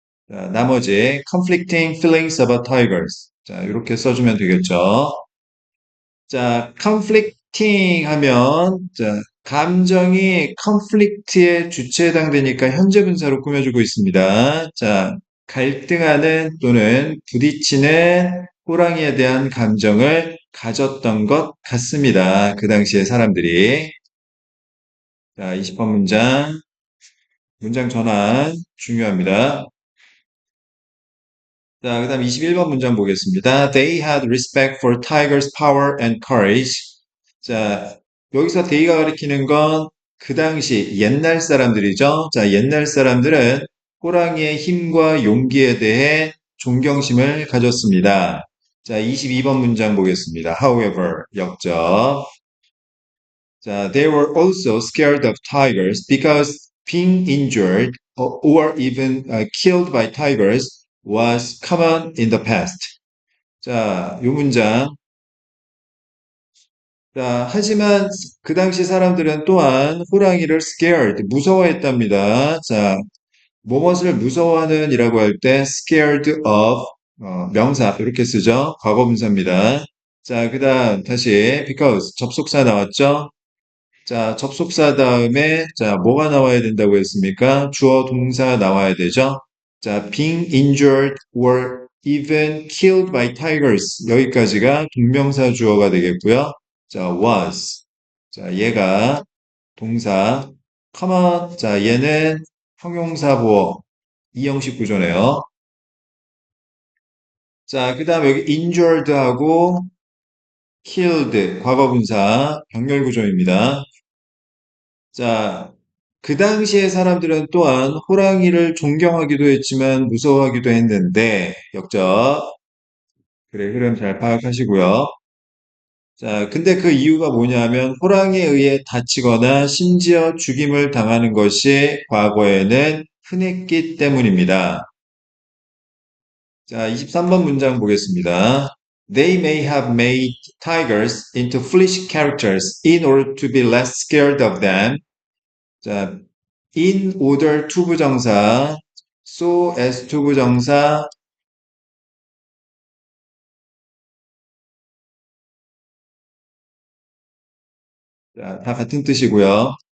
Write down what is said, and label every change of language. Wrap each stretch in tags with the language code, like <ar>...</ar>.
<ko>자, 나머지</ko> <en>conflicting feelings about tigers.</en> <ko>자, 이렇게 써주면 되겠죠. 자, conflicting 하면 자, 감정이 conflict의 주체에 해당되니까 현재 분사로 꾸며주고 있습니다. 자, 갈등하는 또는 부딪히는 호랑이에 대한 감정을 가졌던 것 같습니다. 그 당시에 사람들이. 자, 20번 문장 전환 중요합니다. 자, 그 다음 21번 문장 보겠습니다.</ko> <en>They had respect for Tiger's power and courage.</en> <ko>자, 여기서 데이가 가리키는 건 그 당시 옛날 사람들이죠. 자, 옛날 사람들은 호랑이의 힘과 용기에 대해 존경심을 가졌습니다. 자, 22번 문장 보겠습니다. However, 역적.</ko> <en>자, they were also scared of tigers because being injured or even killed by tigers was common in the past.</en> <ko>자, 요 문장. 자, 하지만 그 당시 사람들은 또한 호랑이를 scared, 무서워했답니다. 자, 무엇을 무서워하는 이라고 할 때 scared of, 명사, 이렇게 쓰죠. 과거분사입니다. 자, 그 다음 다시 because, 접속사 나왔죠? 자, 접속사 다음에, 자, 뭐가 나와야 된다고 했습니까? 주어 동사 나와야 되죠?</ko> <en>자, being injured or even killed by tigers.</en> <ko>여기까지가 동명사 주어가 되겠고요. 자, was. 자, 얘가 동사. come on. 자, 얘는 형용사 보어. 이형식 구조네요. 자, 그 다음 여기 injured하고 killed, 과거분사, 병렬 구조입니다. 자, 그 당시의 사람들은 또한 호랑이를 존경하기도 했지만 무서워하기도 했는데, 역적. 그래, 흐름 잘 파악하시고요. 자, 근데 그 이유가 뭐냐면 호랑이에 의해 다치거나 심지어 죽임을 당하는 것이 과거에는 흔했기 때문입니다. 자, 23번 문장 보겠습니다.</ko> <en>They may have made tigers into foolish characters in order to be less scared of them.</en> <ko>자, in order to 부정사, so as to 부정사, 자, 다 같은 뜻이고요.</ko>